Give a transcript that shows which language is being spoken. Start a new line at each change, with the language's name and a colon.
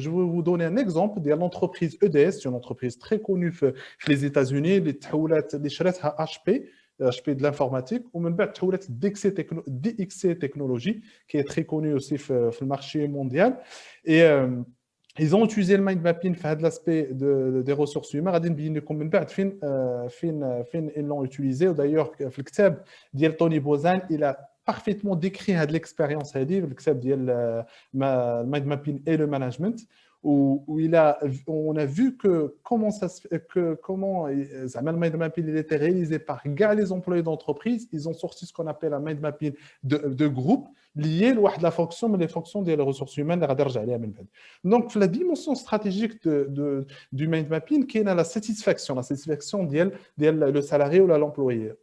French: Je vais vous donner un exemple de l'entreprise EDS, une entreprise très connue les États-Unis, les
Arabic: شراتها
French: HP de l'informatique, ou même DXC Technologies, qui est très connue aussi sur le marché mondial. Et ils ont utilisé le mind mapping
Arabic: في هذا
French: l'aspect des ressources humaines.
Arabic: غادي نبين لكم من بعد فين
French: ils l'ont utilisé. D'ailleurs
Arabic: في الكتاب ديال توني بوزان
French: il a parfaitement décrit
Arabic: هذه
French: l'expérience
Arabic: هذه في الكتاب ديال المايند مابين
French: et le management. où on a vu que comment le mind mapping il était réalisé par les employés d'entreprise. Ils ont sorti ce qu'on appelle un mind mapping de groupe lié à la fonction, mais les fonctions des ressources humaines. Donc, la dimension stratégique du mind mapping, qui est la satisfaction le salarié ou l'employé.